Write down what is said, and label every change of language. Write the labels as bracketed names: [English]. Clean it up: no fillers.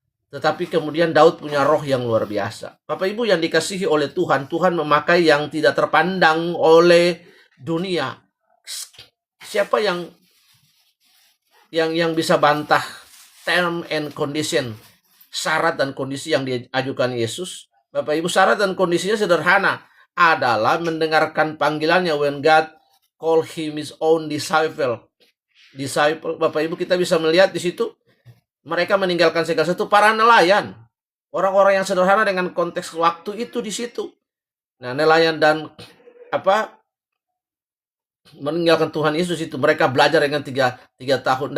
[Indonesian] Tetapi kemudian Daud punya roh yang luar biasa. Bapak Ibu yang dikasihi oleh Tuhan, Tuhan memakai yang tidak terpandang oleh dunia. Siapa yang bisa bantah [English] term and condition, [Indonesian] syarat dan kondisi yang diajukan Yesus? Bapak Ibu, syarat dan kondisinya sederhana, adalah mendengarkan panggilannya. [English] When God call him his own disciple. [Indonesian] Bapak Ibu, kita bisa melihat di situ mereka meninggalkan segala sesuatu, para nelayan, orang-orang yang sederhana dengan konteks waktu itu di situ. Nah, nelayan dan meninggalkan Tuhan Yesus itu, mereka belajar dengan 3 tahun.